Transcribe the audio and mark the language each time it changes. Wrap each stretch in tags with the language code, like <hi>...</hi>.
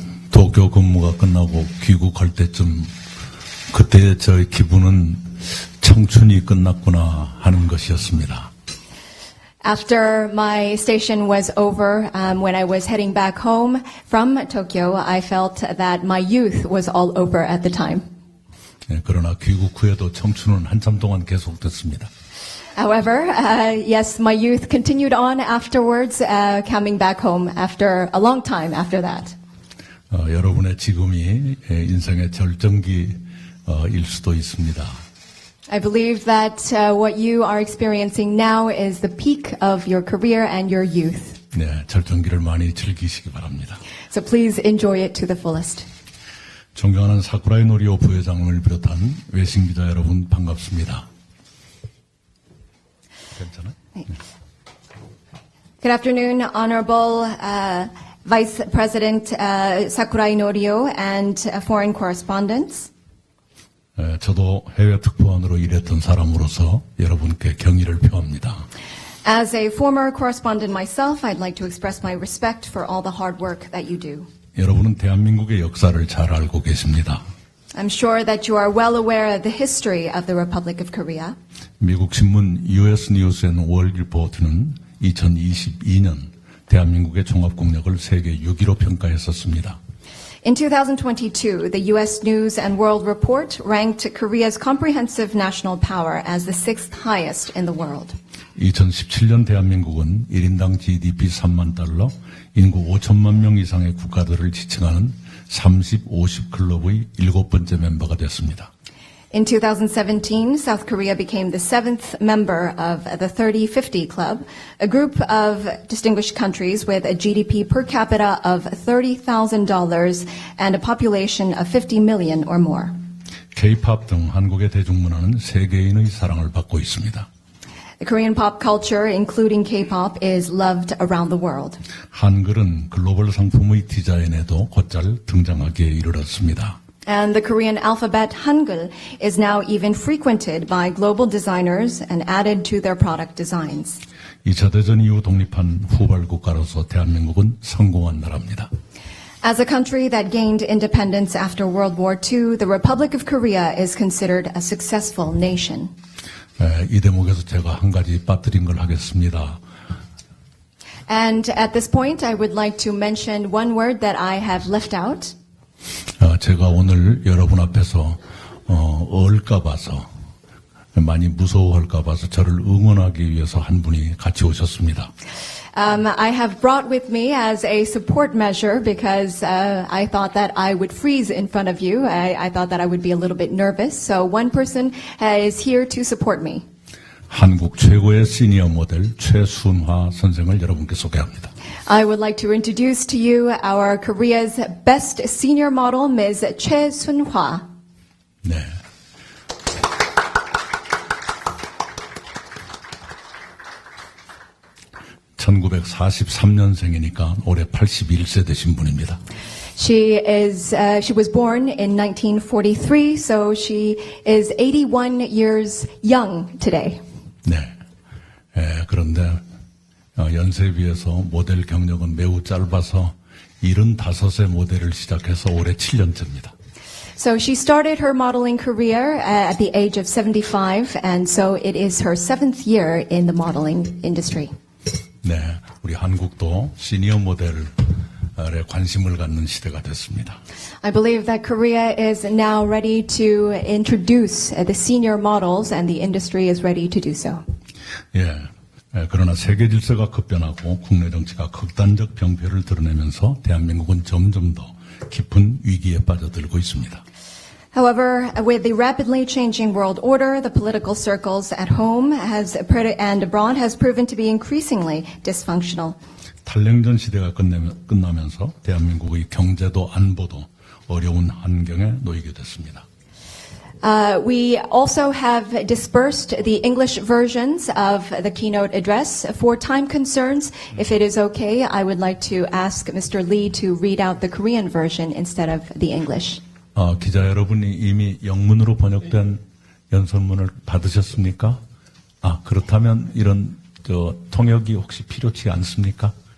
<ko>도쿄 근무가 끝나고 귀국할 때쯤 그때 저의 기분은 청춘이 끝났구나 하는 것이었습니다.</ko> <en>After my station was over, when I was heading back home from Tokyo, I felt that my youth was all over at the time.</en> <ko>그러나 귀국 후에도 청춘은 한참 동안 계속됐습니다.</ko> <en>However, yes, my youth continued on afterwards, coming back home after a long time after that.</en> <ko>여러분의 지금이 인생의 절정기일 수도 있습니다.</ko> <en>I believe that what you are experiencing now is the peak of your career and your youth.</en> <ko>네, 절정기를 많이 즐기시기 바랍니다.</ko> <en>So please enjoy it to the fullest.</en> <ko>존경하는 사쿠라이 노리오 부회장을 비롯한 외신기자 여러분 반갑습니다. 괜찮아?</ko> <en>Good afternoon, Honorable Vice President Sakurai Norio and foreign correspondents.</en> <ko>저도 해외 특파원으로 일했던 사람으로서 여러분께 경의를 표합니다.</ko> <en>As a former correspondent myself, I'd like to express my respect for all the hard work that you do.</en> <ko>여러분은 대한민국의 역사를 잘 알고 계십니다.</ko> <en>I'm sure that you are well aware of the history of the Republic of Korea.</en> <ko>미국 신문 US News and World Report는 2022년 대한민국의 종합국력을 세계 6위로 평가했었습니다.</ko> <en>In 2022, the U.S. News and World Report ranked Korea's comprehensive national power as the 6th highest in the world.</en> <ko>2017년 대한민국은 1인당 GDP 3만 달러, 인구 5천만 명 이상의 국가들을 지칭하는 30-50 클럽의 7번째 멤버가 됐습니다.</ko> <en>In 2017, South Korea became the 7th member of the 30-50 Club, a group of distinguished countries with a GDP per capita of $30,000 and a population of 50 million or more.</en> <ko>K-pop 등 한국의 대중문화는 세계인의 사랑을 받고 있습니다.</ko> <en>The Korean pop culture, including K-pop, is loved around the world.</en> <ko>한글은 글로벌 상품의 디자인에도 곧잘 등장하기에 이르렀습니다.</ko> <en>And the Korean alphabet Hangul is now even frequented by global designers and added to their product designs.</en> <ko>2차 대전 이후 독립한 후발 국가로서 대한민국은 성공한 나라입니다.</ko> <en>As a country that gained independence after World War II, the Republic of Korea is considered a successful nation.</en> <ko>이 대목에서 제가 한 가지 빠뜨린 걸 하겠습니다.</ko> <en>And at this point, I would like to mention one word that I have left out.</en> <ko>제가 오늘 여러분 앞에서 얼까 봐서 많이 무서워할까 봐서 저를 응원하기 위해서 한 분이 같이 오셨습니다.</ko> <en>I have brought with me as a support measure because I thought that I would freeze in front of you. I thought that I would be a little bit nervous. So one person is here to support me.</en> <ko>한국 최고의 시니어 모델 최순화 선생을 여러분께 소개합니다.</ko> <en>I would like to introduce to you our Korea's best senior model, Ms. Choi Sun-hwa.</en> <ko>네. (1943년생이니까) 올해 81세 되신 분입니다.</ko> <en>She was born in 1943, so she is 81 years young today.</en> <ko>네. 그런데 연세에 비해서 모델 경력은 매우 짧아서 75세 모델을 시작해서 올해 7년째입니다.</ko> <en>So she started her modeling career at the age of 75, and so it is her 7th year in the modeling industry.</en> <ko>네, 우리 한국도 시니어 모델에 관심을 갖는 시대가 됐습니다.</ko> <en>I believe that Korea is now ready to introduce the senior models, and the industry is ready to do so.</en> <ko>예, 그러나 세계 질서가 급변하고 국내 정치가 극단적 병폐를 드러내면서 대한민국은 점점 더 깊은 위기에 빠져들고 있습니다.</ko> <en>However, with the rapidly changing world order, the political circles at home and abroad has proven to be increasingly dysfunctional.</en> <ko>탈냉전 시대가 끝나면서 대한민국의 경제도 안보도 어려운 환경에 놓이게 됐습니다.</ko> <en>We also have dispersed the English versions of the keynote address. For time concerns, if it is okay, I would like to ask Mr. Lee to read out the Korean version instead of the English.</en> <ko>기자 여러분이 이미 영문으로 번역된 연설문을 받으셨습니까? 그렇다면 이런 통역이 혹시 필요치 않습니까?</ko>